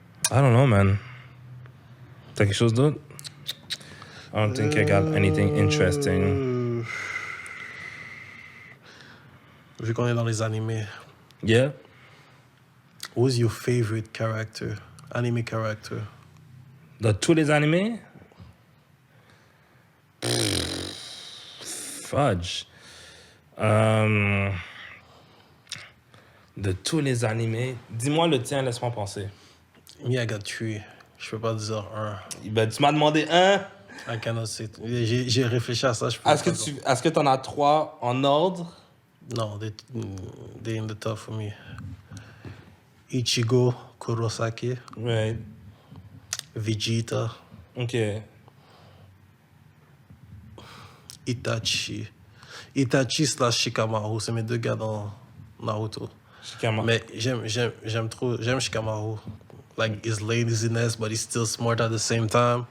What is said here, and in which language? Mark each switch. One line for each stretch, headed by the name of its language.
English: I don't know, man.
French: T'as quelque chose d'autre?
English: I don't think I got anything interesting.
French: Vu qu'on est dans les animés,
English: Yeah? who's your favorite character? Anime character?
French: De tous les animés?
English: Fudge.
French: De tous les animés. Dis-moi le tien, laisse-moi penser.
English: Me, I got 3.
French: Je peux pas dire un. Ben, tu m'as demandé un.
English: I cannot say.
French: J'ai réfléchi à ça. Je peux pas dire. Est-ce que t'en as 3 en ordre? Non,
English: they in the top for me. Ichigo Kurosaki, Right. Vegeta, Ok.
French: Itachi slash Shikamaru, c'est mes 2 gars dans Naruto. Shikamaru. Mais j'aime Shikamaru.
English: Like his laziness, but he's still smart at the same time.